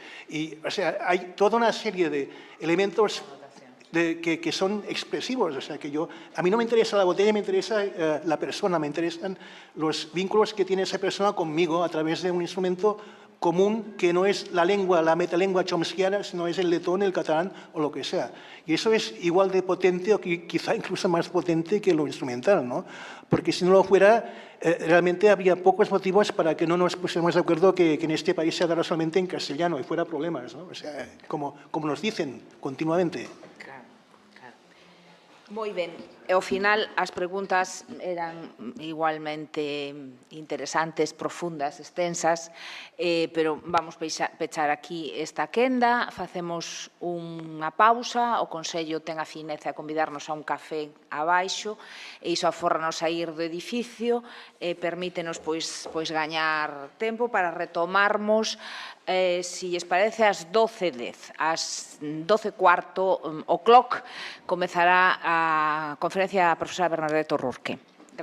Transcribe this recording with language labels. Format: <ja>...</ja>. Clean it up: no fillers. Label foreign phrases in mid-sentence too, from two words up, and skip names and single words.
<es>Y, o sea, hay toda una serie de elementos que son expresivos, o sea, que a mí no me interesa la botella, me interesa la persona, me interesan los vínculos que tiene esa persona conmigo a través de un instrumento común que no es la lengua, la metalengua chomskiana, sino es el letón, el catalán o lo que sea. Y eso es igual de potente o quizá incluso más potente que lo instrumental, ¿no? Porque si no lo fuera, realmente habría pocos motivos para que no nos pusiéramos de acuerdo que en este país se hablara solamente en castellano y fuera problemas, ¿no? O sea, como nos dicen continuamente.</es> <gl>Moi ben. E ao final as preguntas eran igualmente interesantes, profundas, extensas, pero vamos pechar aquí esta quenda, facemos unha pausa, o Consello ten a fineza de convidarnos a un café abaixo, e iso aforranos a ir do edificio, permítenos pois gañar tempo para retomarmos si lles parece, ás 12:10, ás 12:15 o clock, comezará a conferencia da profesora Bernadette O'Rourke.</gl>